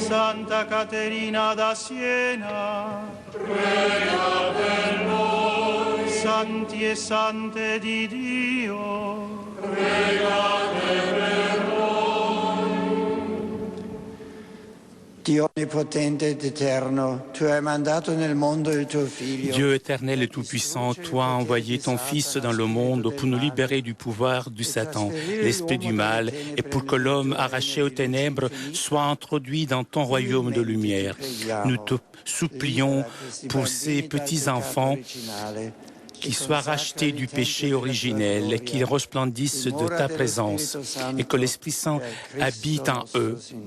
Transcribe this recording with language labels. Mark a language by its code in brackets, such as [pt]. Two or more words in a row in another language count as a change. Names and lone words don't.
[it] Santa Caterina da Siena, prega per noi. Santi e sante di Dio, pregate per noi. Dio onnipotente ed eterno, tu hai mandato nel mondo il tuo Figlio. [fr] Dieu éternel et tout-puissant, toi as envoyé ton Fils dans le monde pour nous libérer du pouvoir du Satan, l'esprit du mal, et pour que l'homme arraché aux ténèbres soit introduit dans ton royaume de lumière. Nous te supplions pour ces petits-enfants qu'ils soient rachetés du péché originel et qu'ils resplendissent de ta présence et que l'Esprit Saint habite en eux.